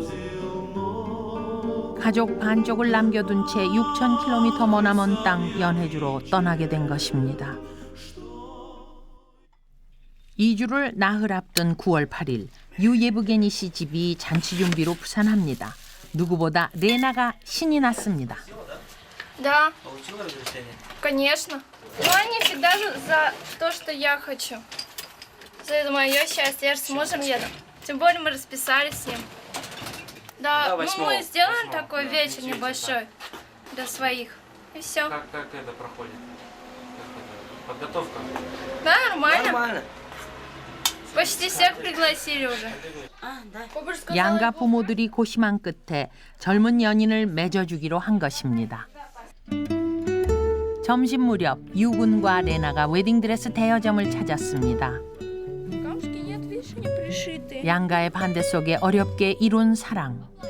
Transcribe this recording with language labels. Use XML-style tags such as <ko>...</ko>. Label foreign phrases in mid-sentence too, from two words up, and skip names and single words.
<ko>가족 반쪽을 남겨둔 채 6,000km 머나먼 땅 연해주로 떠나게 된 것입니다. 이주를 나흘 앞둔 9월 8일 유예브게니 씨 집이 잔치 준비로 부산합니다. 누구보다 레나가 신이 났습니다.</ko> <ru>Да, конечно. Но они всегда за то, что я хочу. За это мое счастье. Я же с мужем еду. Тем более мы расписались с ним. Да, ну мы сделаем такой вечер небольшой для своих. И все. Как это проходит? Подготовка? Да, нормально. Почти всех пригласили уже.</ru> <ko>양가 부모들이 고심한 끝에 젊은 연인을 맺어주기로 한 것입니다. 점심 무렵 유군과 레나가 웨딩드레스 대여점을 찾았습니다. 양가의 반대 속에 어렵게 이룬 사랑.</ko>